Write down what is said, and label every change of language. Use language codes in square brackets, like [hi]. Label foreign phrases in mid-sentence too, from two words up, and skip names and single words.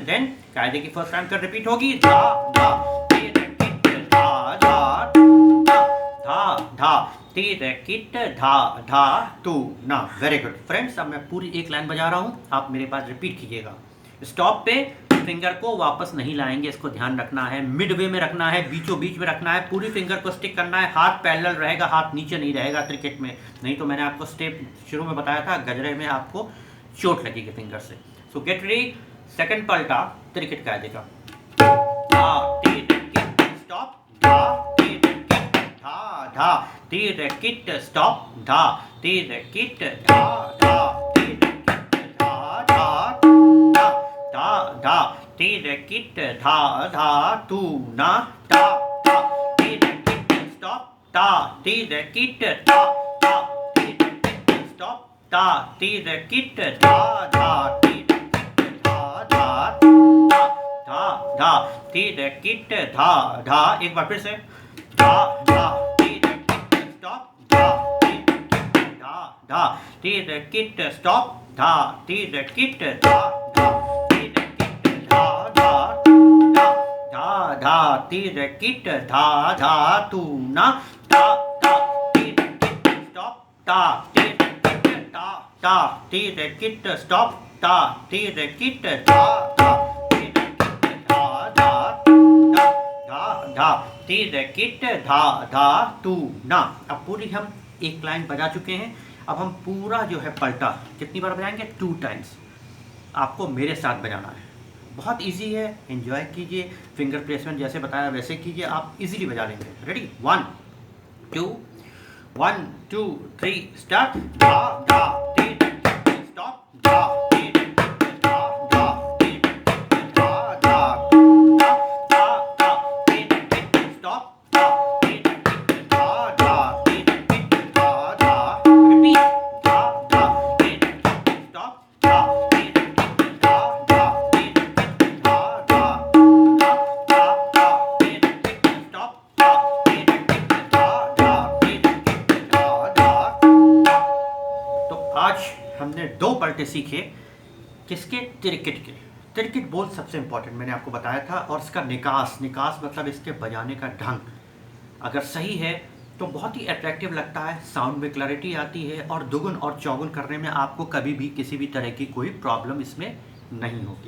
[hi] देन कायदे की [en] first time [hi] कर रिपीट होगी, धा धा तीर किट धा धा धा धा धा, तिरकिट धा धा तू ना। [en] very good friends, [hi] अब मैं पूरी एक लाइन बजा रहा हूँ, आप मेरे पास रिपीट कीजिएगा। स्टॉप पे फिंगर को वापस नहीं लाएंगे, इसको ध्यान रखना है। [en] mid way [hi] में रखना है, बीचों बीच में रखना है, पूरी फिंगर को स्टिक करना है। हाथ पैरेलल रहेगा, हाथ नीचे नहीं रहेगा क्रिकेट में, नहीं तो मैंने आपको स्टेप शुरू में बताया था, गजरे में आपको चोट लगेगी फिंगर से। [en] so get ready, [hi] सेकंड पलटा क्रिकेट का देगा। स्टॉप, धा धा, तिरकिट स्टॉप, धा तिरकिट धा धा, धा तिरकिट धा धा तू ना, धा धा तिरकिट स्टॉप, धा तिरकिट धा धा तिरकिट स्टॉप, धा तिरकिट धा धा तिरकिट धा धा धा धा तिरकिट धा धा। एक बार फिर से, धा धा तिरकिट स्टॉप, धा तिरकिट धा धा तिरकिट स्टॉप, धा तिरकिट धा धा तिरकिट धा धा धा धा तिरकिट धा धा तू ना, धा धा तिरकिट स्टॉप, धा तिरकिट धा धा तिरकिट स्टॉप, धा तिरकिट धा धा तिरकिट धा धा धा धा तिरकिट धा धा तू ना। अब पूरी हम एक लाइन बजा चुके हैं, अब हम पूरा जो है पलटा कितनी बार बजाएंगे? [en] 2 times. [hi] आपको मेरे साथ बजाना है, बहुत इजी है, एंजॉय कीजिए। [en] finger placement [hi] जैसे बताया वैसे कीजिए, आप इजीली बजा लेंगे। [en] ready, 1 2 1 2 3 start. [hi] धा धा तिरकिट स्टॉप, धा तिरकिट धा धा तिरकिट धा धा धा धा तिरकिट स्टॉप, धा तिरकिट धा धा तिरकिट धा धा। रिपीट, धा धा तिरकिट स्टॉप, धा तिरकिट धा धा तिरकिट धा धा धा धा तिरकिट स्टॉप, धा तिरकिट धा धा तिरकिट धा धा। तो आज हमने 2 पलटे सीखे, किसके? तिरकिट के। तिरकिट बोल सबसे इंपॉर्टेंट मैंने आपको बताया था, और इसका निकास, निकास मतलब इसके बजाने का ढंग अगर सही है तो बहुत ही अट्रैक्टिव लगता है, साउंड में क्लैरिटी आती है, और दुगुन और चौगुन करने में आपको कभी भी किसी भी तरह की कोई प्रॉब्लम इसमें नहीं होगी।